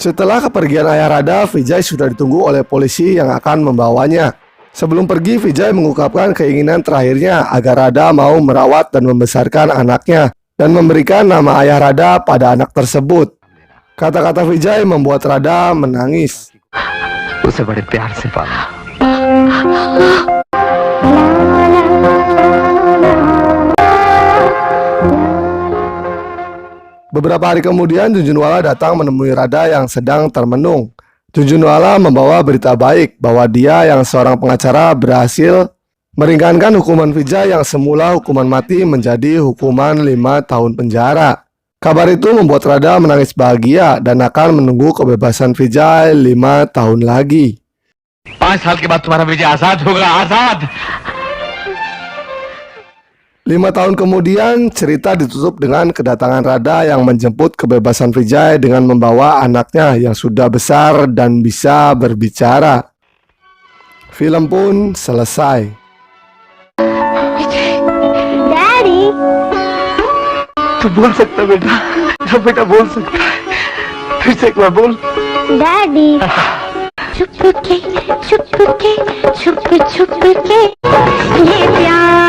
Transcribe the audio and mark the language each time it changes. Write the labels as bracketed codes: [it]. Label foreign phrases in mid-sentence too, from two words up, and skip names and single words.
[id] Setelah kepergian ayah Radha, Vijay sudah ditunggu oleh polisi yang akan membawanya. Sebelum pergi, Vijay mengungkapkan keinginan terakhirnya agar Radha mau merawat dan membesarkan anaknya dan memberikan nama ayah Radha pada anak tersebut. Kata-kata Vijay membuat Radha menangis. [hi] उसे बड़े प्यार से पाला। [id] Beberapa hari kemudian, Junjunwala datang menemui Radha yang sedang termenung. Junjunwala membawa berita baik bahwa dia yang seorang pengacara berhasil meringankan hukuman Vijay yang semula hukuman mati menjadi hukuman 5 tahun penjara. Kabar itu membuat Radha menangis bahagia dan akan menunggu kebebasan Vijay 5 tahun lagi. [hi] 5 साल के बाद तुम्हारा विजय आजाद होगा, आजाद। [id] 5 tahun kemudian, cerita ditutup dengan kedatangan Radha yang menjemput kebebasan Vijay dengan membawa anaknya yang sudah besar dan bisa berbicara. Film pun selesai. [hi] डैडी तू बोल सकता बेटा, जब बेटा बोल सकता है, फिर से एक बार बोल। डैडी छुप के छुप के छुप छुप के ये प्यार